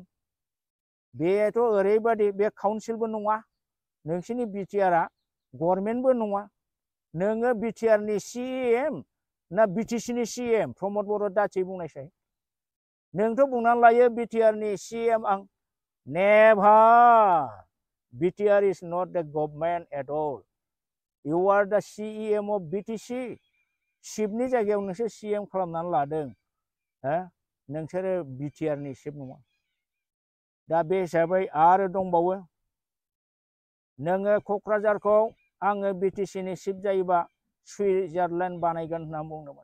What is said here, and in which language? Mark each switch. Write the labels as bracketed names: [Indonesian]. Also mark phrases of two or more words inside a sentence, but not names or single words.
[Bodo] बेथ' ओरैबादि बे काउन्सिलबो नङा, नोंसिनि बिटिआरआ गभर्नमेन्टबो नङा। नोङो बिटिआरनि सिएम ना बिटिसिनि सिएम प्रमद बर' दाथि बुंनायसाय। नोंथ' बुंनानै लायो बिटिआरनि सिएम आं। [English] Never. BTR is not the government at all. You are the CEM of BTC. [Bodo] चिफनि जायगायाव नोंसोर सिएम खालामनानै लादों। नोंसोरो बिटिआरनि चिफ नङा। दा बे हिसाबै आरो दंबावो, नोङो क'क्राझारखौ आङो बिटिसिनि चिफ जायोबा सुइजारलेण्ड बानायगोन होनना बुंदोंमोन।